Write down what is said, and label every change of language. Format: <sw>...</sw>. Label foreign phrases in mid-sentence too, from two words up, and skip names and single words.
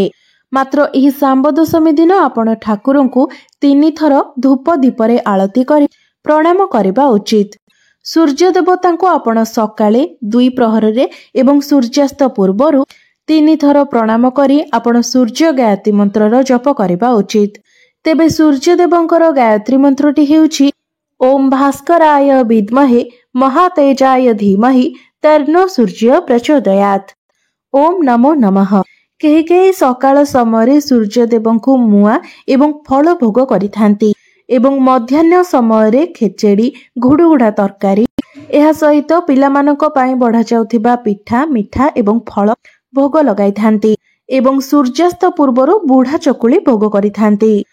<or>ମାତ୍ର ଏହି ଶାମ୍ବ ଦଶମୀ ଦିନ ଆପଣ ଠାକୁରଙ୍କୁ 3 ଥର ଧୂପ ଦୀପ ରେ ଆଳତି କରି ପ୍ରଣାମ କରିବା ଉଚିତ। ସୂର୍ଯ୍ୟ ଦେବତାଙ୍କୁ ଆପଣ ସକାଳେ 2 ପ୍ରହର ରେ ଏବଂ ସୂର୍ଯ୍ୟାସ୍ତ ପୂର୍ବରୁ 3 ଥର ପ୍ରଣାମ କରି ଆପଣ ସୂର୍ଯ୍ୟ ଗାୟତ୍ରୀ ମନ୍ତ୍ରର ଜପ କରିବା ଉଚିତ। ତେବେ ସୂର୍ଯ୍ୟ ଦେବଙ୍କର ଗାୟତ୍ରୀ ମନ୍ତ୍ରଟି ହେଉଛି</or> <sa>ओम भास्कराय विद्महे महातेजाय धीमहि तन्नो सूर्य प्रचोदयात्। ओम नमो नमः।</sa> <or>କେହି କେହି ସକାଳ ସମୟ ସୂର୍ଯ୍ୟ ଦେବଙ୍କୁ ମୁଆ ଏବଂ ଫଳ ଭୋଗ କରିଥାନ୍ତି ଏବଂ ମଧ୍ୟାହ୍ନ ସମୟରେ ଖେଚେଡ଼ି, ଘୁଡ଼ୁଘୁଡ଼ା ତରକାରୀ, ଏହା ସହିତ ପିଲାମାନଙ୍କ ପାଇଁ ବଢ଼ାଯାଉଥିବା ପିଠା, ମିଠା ଏବଂ ଫଳ ଭୋଗ ଲଗାଇଥାନ୍ତି ଏବଂ ସୂର୍ଯ୍ୟାସ୍ତ ପୂର୍ବରୁ ବୁଢ଼ା ଚକୁଳି ଭୋଗ କରିଥାନ୍ତି।</or>